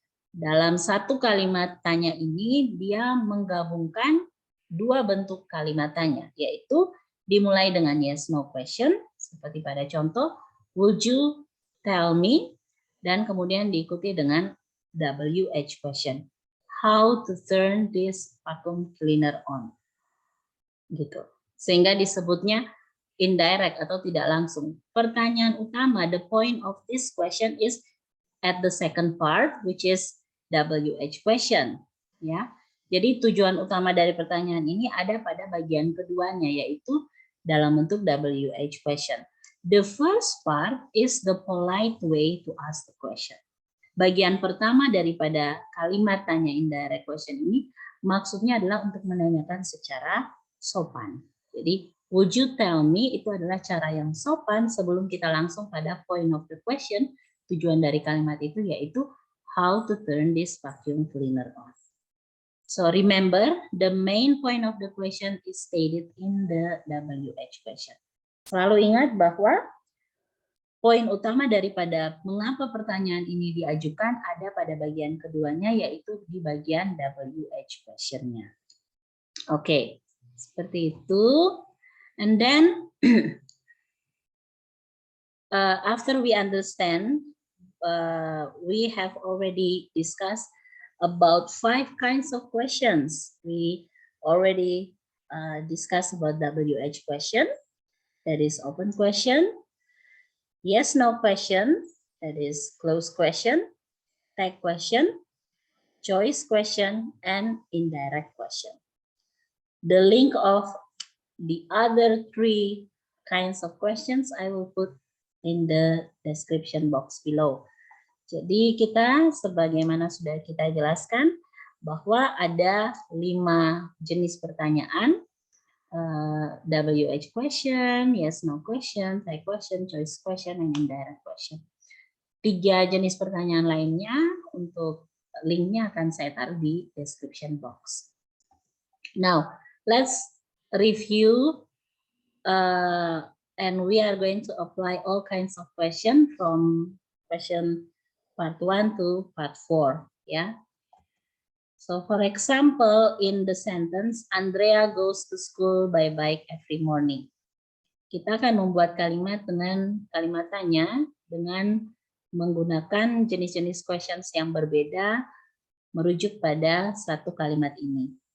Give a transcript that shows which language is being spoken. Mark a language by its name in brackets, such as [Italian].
[Indonesian] Dalam satu kalimat tanya ini dia menggabungkan dua bentuk kalimat tanya, yaitu dimulai dengan yes no question seperti pada contoh would you tell me, dan kemudian diikuti dengan WH question. [English] How to turn this vacuum cleaner on. [Indonesian] Gitu. Sehingga disebutnya indirect atau tidak langsung. Pertanyaan utama, [English] the point of this question is at the second part, which is WH question. [Indonesian] Ya. Jadi tujuan utama dari pertanyaan ini ada pada bagian keduanya, yaitu dalam bentuk WH question. [English] The first part is the polite way to ask the question. [Indonesian] Bagian pertama daripada kalimat tanya indirect question ini maksudnya adalah untuk menanyakan secara sopan. Jadi [English] would you tell me [Indonesian] itu adalah cara yang sopan sebelum kita langsung pada [English] point of the question. [Indonesian] Tujuan dari kalimat itu yaitu [English] how to turn this vacuum cleaner on. So remember the main point of the question is stated in the WH question. [Indonesian] Selalu ingat bahwa poin utama daripada mengapa pertanyaan ini diajukan ada pada bagian keduanya, yaitu di bagian WH question-nya. Oke, seperti itu. [English] And then after we understand, we have already discussed about 5 kinds of questions. We already discussed about WH question, that is open question. Yes, no question, that is closed question, tag question, choice question, and indirect question. The link of the other 3 kinds of questions I will put in the description box below. [Indonesian] Jadi kita sebagaimana sudah kita jelaskan bahwa ada 5 jenis pertanyaan. [English] WH question, yes, no question, tag question, choice question, and indirect question. [Indonesian] 3 jenis pertanyaan lainnya untuk linknya akan saya taruh di description box. [English] Now, let's review and we are going to apply all kinds of questions from question part 1 to part 4. Yeah. So for example, in the sentence, Andrea goes to school by bike every morning. [Indonesian] Kita akan membuat kalimat dengan kalimat tanya dengan menggunakan jenis-jenis questions yang berbeda merujuk pada satu kalimat ini.